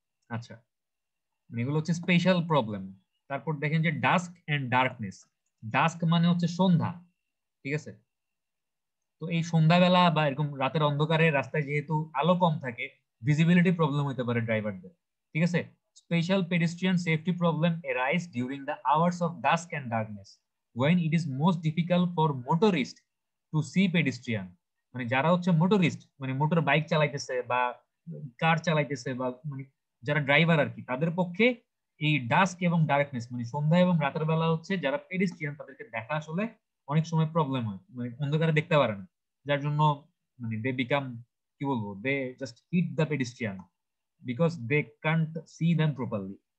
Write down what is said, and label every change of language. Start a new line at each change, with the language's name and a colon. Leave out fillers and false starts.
Bangla: আচ্ছা, এগুলো হচ্ছে স্পেশাল প্রবলেম। তারপর দেখেন যে ডাস্ক এন্ড ডার্কনেস। ডাস্ক মানে হচ্ছে সন্ধ্যা। ঠিক আছে, তো এই সন্ধ্যাবেলা বা এরকম রাতের অন্ধকারে রাস্তায় যেহেতু আলো কম থাকে, ভিজিবিলিটি প্রবলেম হতে পারে ড্রাইভারদের। ঠিক আছে,
English: Special pedestrian safety problem arise during the hours of dusk and darkness when it is most difficult for motorists to see pedestrian।
Bangla: মানে যারা হচ্ছে মোটরিস্ট, মানে মোটর বাইক চালাইতেছে বা কার চালাইতেছে বা মানে যারা ড্রাইভার আর কি, তাদের পক্ষে এই ডাস্ক এবং ডার্কনেস মানে সন্ধ্যা এবং রাতের বেলা হচ্ছে যারা পেডিস্ট্রিয়ান তাদেরকে দেখা আসলে অনেক সময় প্রবলেম হয়, মানে অন্ধকারে দেখতে পারে না, যার জন্য মানে দে বিকাম কি বলবো,
English: They just hit the pedestrian because they can't see them properly.